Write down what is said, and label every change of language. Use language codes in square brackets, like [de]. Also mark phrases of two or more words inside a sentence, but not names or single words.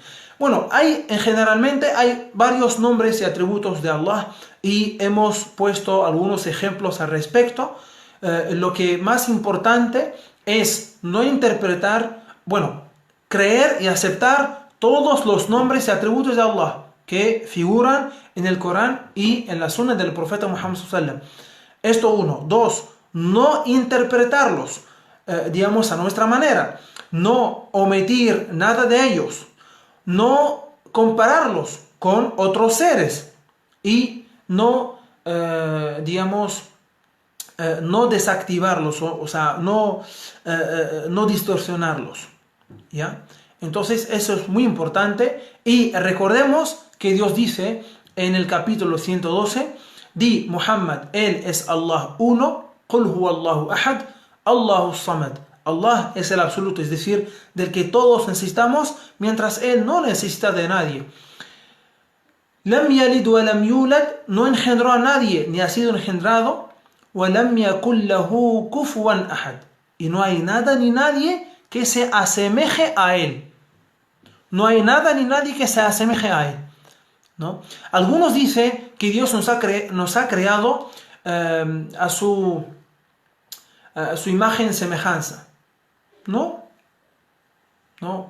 [es] Bueno, generalmente hay varios nombres y atributos de Allah y hemos puesto algunos ejemplos al respecto. Lo que más importante es no creer y aceptar todos los nombres y atributos de Allah que figuran en el Corán y en la Sunna del profeta Muhammad [ar] صلى الله عليه وسلم. [es] Esto uno. Dos, no interpretarlos, digamos, a nuestra manera. No omitir nada de ellos. No compararlos con otros seres. Y no, no desactivarlos, no distorsionarlos. ¿Ya? Entonces eso es muy importante. Y recordemos que Dios dice en el capítulo 112, di Muhammad, Él es Allah uno, [ar] قل هو الله أحد، الله صمد. [es] Allah es el absoluto, es decir, del que todos necesitamos, mientras Él no necesita de nadie. [ar] لم يلد ولم يولد, [es] no engendró a nadie, ni ha sido engendrado. [ar] ولم يكن له كفوا أحد, [es] y no hay nada ni nadie que se asemeje a Él. No hay nada ni nadie que se asemeje a Él, ¿no? Algunos dicen que Dios nos ha creado a su imagen y semejanza, No, no.